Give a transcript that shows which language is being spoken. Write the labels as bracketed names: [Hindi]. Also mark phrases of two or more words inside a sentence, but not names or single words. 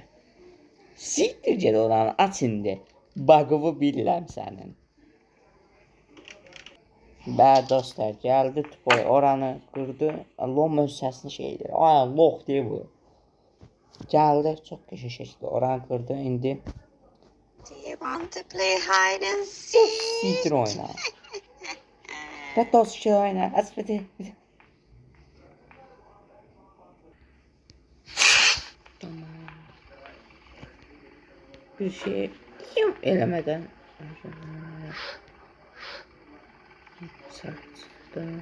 [Azerbaijani] Siktir ged oranı, aç indi. Bug'ı bilirəm sənin. Bəli dostlar, gəldi Tupoy oranı qırdı. Lom öz səsini şey edir. Ay, lox deyə bu. Gəldi, çox qəşəng şəkildə oranı qırdı. İndi [English] Do you want to play hide and seek? [Azerbaijani] siktir oyna. Və dost şey oyna. Aç bir. Tamam. Bir şey eləmədən səhv çıxdı.